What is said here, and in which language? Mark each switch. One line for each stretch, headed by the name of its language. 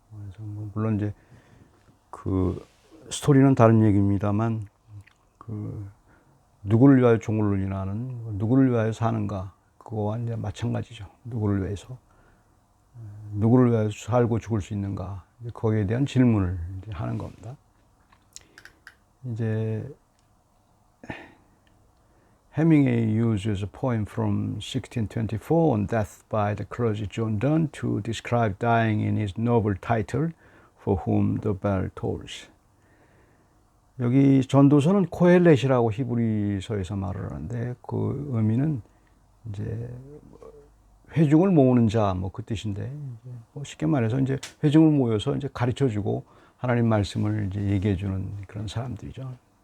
Korean: 그래서 물론 이제 그 스토리는 다른 얘기입니다만, 누구를 위하여 종을 울리나는 누구를 위하여 사는가, 그거와 이제 마찬가지죠. 누구를 위해서, 누구를 위하여 살고 죽을 수 있는가, 거기에 대한 질문을 이제 하는 겁니다. 이제
English: Hemingway uses a poem from 1624 on death by the clergy John Donne to describe dying in his novel title, For Whom the Bell Tolls.
Korean: 여기 전도서는 코헬렛이라고 히브리서에서 말을 하는데, 그 의미는 이제 회중을 모으는 자, 뭐 그 뜻인데, 쉽게 말해서 이제 회중을 모여서 이제 가르쳐주고 하나님 말씀을 이제 얘기해주는 그런 사람들이죠.